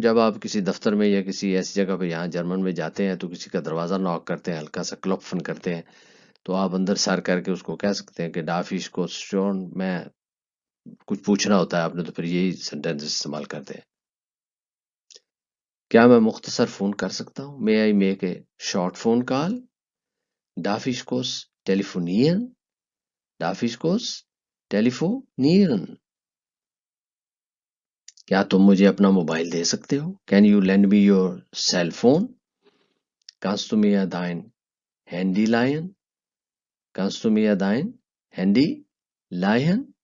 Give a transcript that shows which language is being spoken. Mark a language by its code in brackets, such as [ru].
[ur] جب آپ کسی دفتر میں یا کسی ایسی جگہ پہ یہاں جرمن میں جاتے ہیں تو کسی کا دروازہ ناک کرتے ہیں، ہلکا سا کلوپفن کرتے ہیں، تو آپ اندر سر کر کے اس کو کہہ سکتے ہیں کہ [de] darf ich kurz stören؟ [ur] میں کچھ پوچھنا ہوتا ہے آپ نے تو پھر یہی سینٹینس استعمال کرتے ہیں. کیا میں مختصر فون کر سکتا ہوں؟ [en] May I make a short phone call? [de] Darf ich kurz telefonieren? Darf ich kurz telefonieren? [ur] کیا تم مجھے اپنا موبائل دے سکتے ہو؟ [en] Can you lend me your cell phone? [de] Kannst du mir dein Handy leihen? Kannst du mir dein Handy leihen?